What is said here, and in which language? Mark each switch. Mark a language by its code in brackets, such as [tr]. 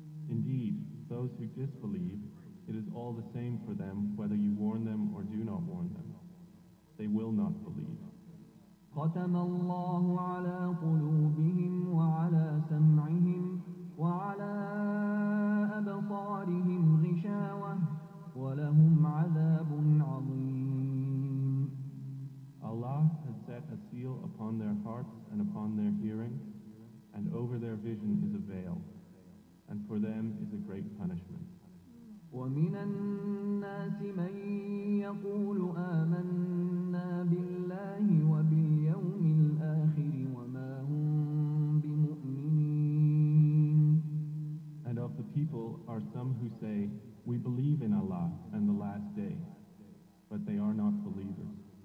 [en] Indeed, those who disbelieve, it is all the same for them whether you warn them or do not warn them. They will not believe. [ar] ختم الله على قلوبهم وعلى سمعهم وعلى أبصارهم غشاوة ولهم عذاب عظيم. [en] Allah has set a seal upon their hearts and upon their hearing, and over their vision is a veil, and for them is a great punishment. [ar] ومن الناس من يقول آمنا بالله وباليوم الآخر وما هم بمؤمنين. [en] And of the people are some who say, we believe in Allah and the last day, but they are not believers.